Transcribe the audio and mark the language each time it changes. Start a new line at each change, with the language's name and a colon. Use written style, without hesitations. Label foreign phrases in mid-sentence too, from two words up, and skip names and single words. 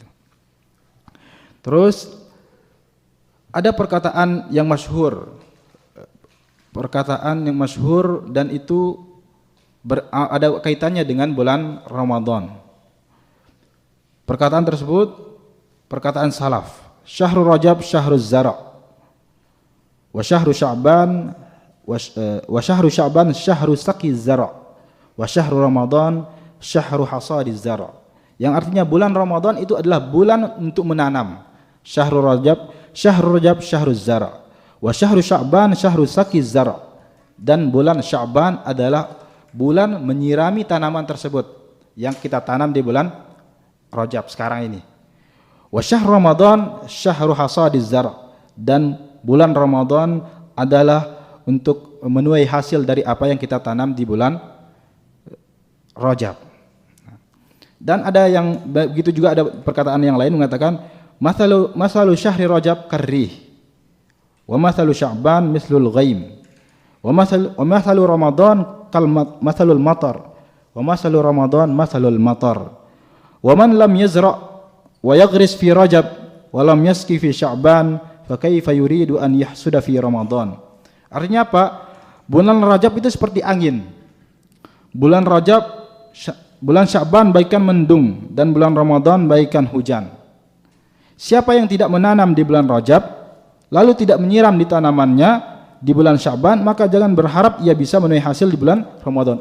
Indonesian: Terus ada perkataan yang masyhur. Perkataan yang masyhur dan itu ada kaitannya dengan bulan Ramadan. Perkataan tersebut perkataan salaf.
Arabic: شهر رجب شهر الزرع وشهر شعبان شهر سقي الزرع وشهر رمضان شهر حصاد الزرع'.
Indonesian: Yang artinya bulan Ramadan itu adalah bulan untuk menanam.
Arabic: شهر رجب شهر الزرع وشهر شعبان شهر سقي الزرع'.
Indonesian: Dan bulan Sya'ban adalah bulan menyirami tanaman tersebut yang kita tanam di bulan Rajab sekarang ini.
Arabic: وشهر رمضان شهر حصاد الزرع'.
Indonesian: Dan bulan Ramadan adalah untuk menuai hasil dari apa yang kita tanam di bulan Rajab. Dan ada yang begitu juga ada perkataan yang lain mengatakan
Arabic: مثل شهر رجب كالريح ومثل شعبان مثل الغيم ومثل رمضان مثل المطر ومثل رمضان مثل المطر ومن لم يزرع ويغرس في رجب ولم يسق في شعبان فكيف يريد أن يحصد في رمضان.
Indonesian: Artinya apa? Bulan Rajab itu seperti angin. Bulan Sya'ban bagaikan mendung dan bulan Ramadan bagaikan hujan. Siapa yang tidak menanam di bulan Rajab lalu tidak menyiram di tanamannya di bulan Sya'ban, maka jangan berharap ia bisa menuai hasil di bulan Ramadan.